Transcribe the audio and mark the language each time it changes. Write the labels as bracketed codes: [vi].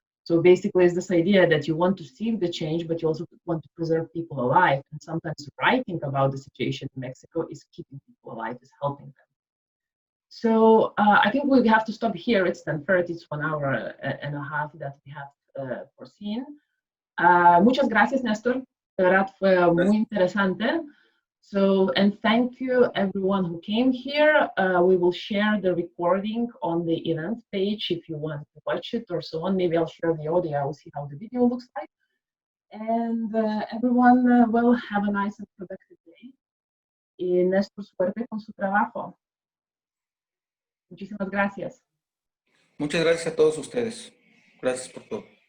[en] So basically, it's this idea that you want to see the change, but you also want to preserve people alive. And sometimes writing about the situation in Mexico is keeping people alive, is helping them. So I think we have to stop here. It's 10:30, it's 1 hour and a half that we have foreseen. [es] Muchas gracias, Nestor. De verdad fue muy interesante. [en] So, and thank you everyone who came here. We will share the recording on the event page if you want to watch it or so on. Maybe I'll share the audio, I will see how the video looks like. And everyone will have a nice and productive day. [es] Y Nestor, suerte con su trabajo. Muchísimas gracias. Muchas gracias a todos ustedes. Gracias por todo.